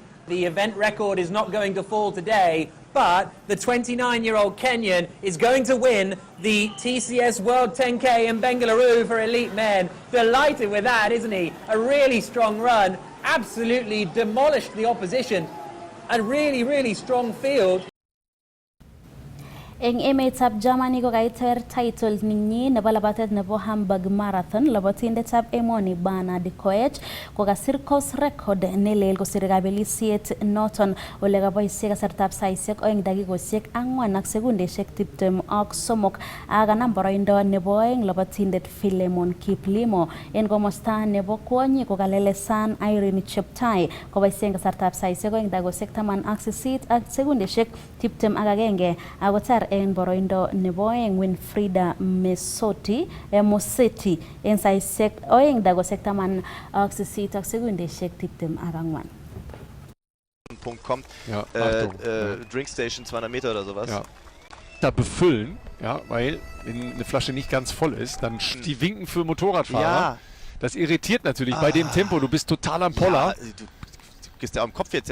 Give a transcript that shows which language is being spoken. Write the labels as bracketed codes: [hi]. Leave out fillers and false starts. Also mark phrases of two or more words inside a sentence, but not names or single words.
[en] The event record is not going to fall today, but the 29-year-old Kenyan is going to win the TCS World 10K in Bengaluru for elite men. Delighted with that, isn't he? A really strong run, absolutely demolished the opposition. A really, really strong field. [kln] Eng emetab Germany ko kaiter title ninyi nebo labatet nebo Hamburg Marathon. Labatindetab emoni Bernard Koech ko kasir [en] course record [kln] nelel kosir kabelisiet noton ole kaboisie kasartab saisiek 2 dakikosiek 4 ak sekundesiek 23 ak kanam boroindo nebo oeng labatindet Philemon Kiplimo. En komosta nebo kwonyi ko kalelesan Irene Cheptai koboisien kasartab saisiek 2 dakikosiek 18 ak sekundesiek 21 akotar en boroindo nebo oeng Winfrida Mosetti en saisiek 2 dakikosiek 18 ak sekundesiek 24. [de] Punkt kommt, ja, Drinkstation 200 Meter oder sowas. Ja. Da befüllen, ja, weil wenn eine Flasche nicht ganz voll ist, dann die winken für Motorradfahrer. Ja. Das irritiert natürlich bei dem Tempo, du bist total am Poller. Ja, du gehst ja am Kopf jetzt.